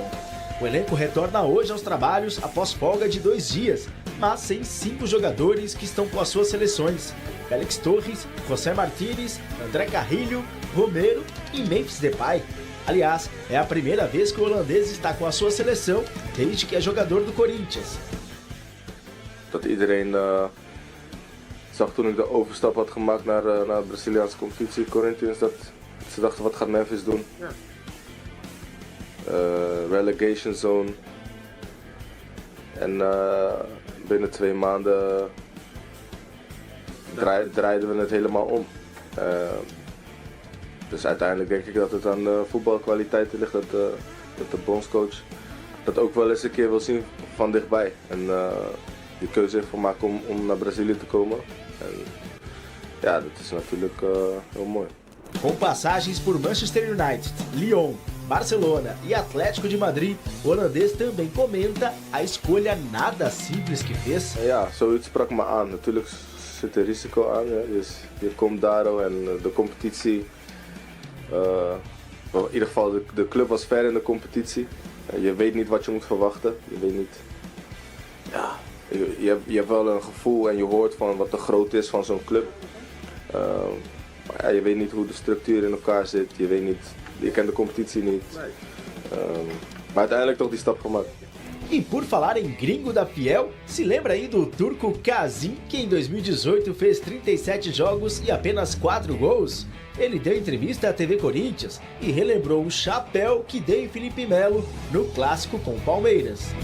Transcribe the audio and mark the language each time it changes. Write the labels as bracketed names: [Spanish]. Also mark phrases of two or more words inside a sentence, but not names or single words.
[Portuguese] O elenco retorna hoje aos trabalhos após folga de 2 dias, mas sem 5 jogadores que estão com as suas seleções. Félix Torres, José Martínez, André Carrilho, Romero e Memphis Depay. Aliás, é a primeira vez que o holandês está com a sua seleção desde que é jogador do Corinthians. [Dutch] Dat iedereen zag toen ik de overstap had gemaakt naar de Braziliaanse competitie, Corinthians, dat ze dachten wat gaat Memphis doen. [English] Relegation zone. [Dutch] En binnen 2 maanden draaiden we het helemaal om. Dus uiteindelijk denk ik dat het aan de voetbalkwaliteiten ligt, dat de bondscoach dat ook wel eens een keer wil zien van dichtbij. En die keuze heeft gemaakt om naar Brazilië te komen. En ja, dat is natuurlijk heel mooi. [Portuguese] Com passagens por Manchester United, Lyon, Barcelona e Atlético de Madrid, o holandês também comenta a escolha nada simples que fez. [Dutch] Ja, zoiets sprak me aan. Natuurlijk zit er risico aan. Ja. Dus je komt daar en de competitie... in ieder geval, de club was ver in de competitie. Je weet niet wat je moet verwachten. Je weet niet... Ja, je hebt wel een gevoel en je hoort van wat de grootte is van zo'n club. Maar ja, je weet niet hoe de structuur in elkaar zit. Je kent de competitie niet. Maar uiteindelijk toch die stap gemaakt. [Portuguese] E por falar em gringo da Fiel, se lembra aí do turco Kazim, que em 2018 fez 37 jogos e apenas 4 gols? Ele deu entrevista à TV Corinthians e relembrou o chapéu que deu em Felipe Melo no clássico com o Palmeiras.